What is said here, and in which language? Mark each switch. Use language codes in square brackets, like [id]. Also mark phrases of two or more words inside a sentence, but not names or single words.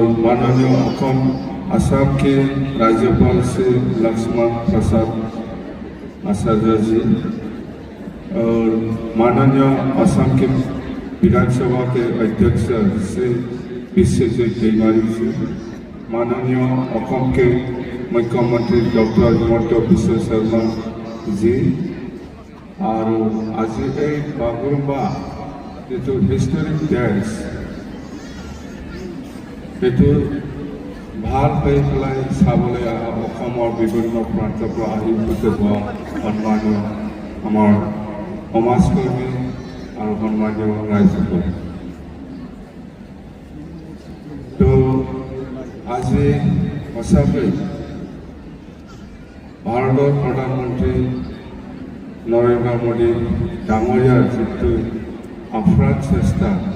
[hi] माननीय असम के राज्यपाल श्री लक्ष्मण प्रसाद आचार्य जी और माननीय असम के विधानसभा के अध्यक्ष श्री विश्वजीत दैमारी जी, माननीय असम के मुख्यमंत्री डॉक्टर हिमंत बिश्व शर्मा जी और आज बागुरुम्बा जो [en] historic dance [as] ये ভাল পাই পেলাই চাবলৈ অসমৰ বিভিন্ন প্ৰান্তৰ পৰা আহি উপস্থিত হোৱা সন্মানীয় আমাৰ সমাজকৰ্মী আৰু সন্মানীয় ৰাইজসকল। তো আজি সঁচাকৈ ভাৰতৰ প্ৰধানমন্ত্ৰী নৰেন্দ্ৰ মোদী ডাঙৰীয়াৰ যিটো আপ্ৰাণ চেষ্টা,